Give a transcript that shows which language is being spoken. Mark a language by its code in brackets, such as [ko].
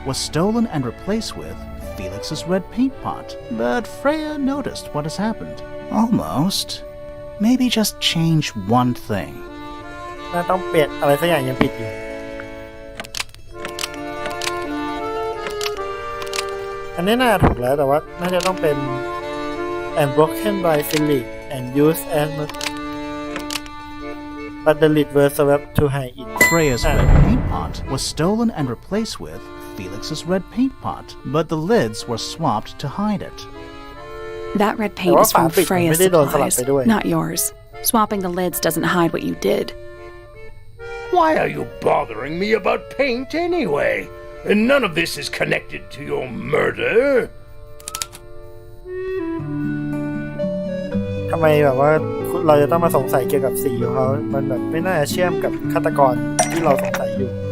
[en] pot was stolen and replaced with Felix's red paint pot. But Freya noticed what has happened. Almost. Maybe just change one thing. [th] น่าต้องเปลี่ยนอะไรสักอย่างยังผิดอยู่อันนี้น่าถูกแล้วแต่ว่าน่าจะต้องเป็น [en] and broken by Philip and used as but the lid were swapped to hide it Freya's red paint pot was stolen and replaced with Felix's red paint pot, but the lids were swapped to hide it. That red paint is from Freya's supplies, [th] ไปด้วย [en] not yours. Swapping the lids doesn't hide what you did. Why are you bothering me about paint anyway? And none of this is connected to your murder. [th] ทำไมแบบว่าเราจะต้องมาสงสัยเกี่ยวกับสีของเขามันแบบไม่น่าจะเชื่อมกับฆาตกรที่เราสงสัยอยู่